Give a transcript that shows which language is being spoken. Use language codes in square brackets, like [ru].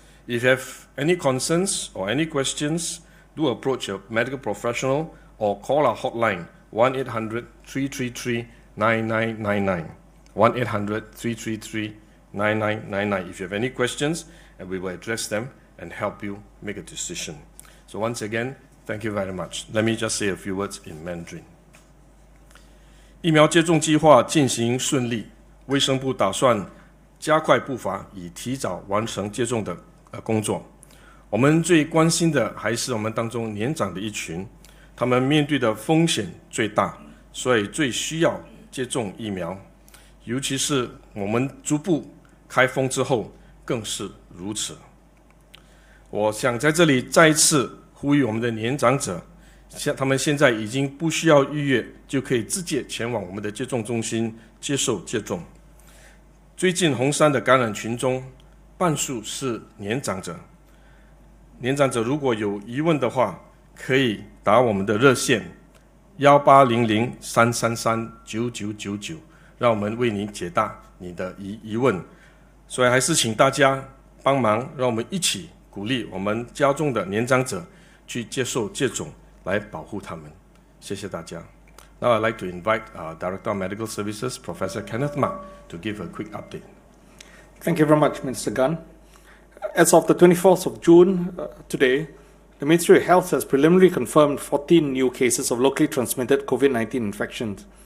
[en] If you have any concerns or any questions, do approach a medical professional or call our hotline 1-800-333-9999. 1-800-333-9999 if you have any questions, and we will address them and help you make a decision. So once again, thank you very much. Let me just say a few words in Mandarin. [zh] 疫苗接种计划进行顺利，卫生部打算加快步伐，以提早完成接种的工作。我们最关心的还是我们当中年长的一群，他们面对的风险最大，所以最需要接种疫苗。尤其是我们逐步开封之后，更是如此。我想在这里再一次呼吁我们的年长者，他们现在已经不需要预约，就可以直接前往我们的接种中心接受接种。最近红山的感染群中，半数是年长者。年长者如果有疑问的话，可以打我们的热线1800-333-9999，让我们为您解答你的疑问。所以还是请大家帮忙，让我们一起鼓励我们家中的年长者去接受接种，来保护他们。谢谢大家。 [en] Now I'd like to invite our Director of Medical Services, Professor Kenneth Mak, to give a quick update. Thank you very much, Minister Gunn. As of the 24th of June, today, the Ministry of Health has preliminarily confirmed 14 new cases of locally transmitted COVID-19 infections.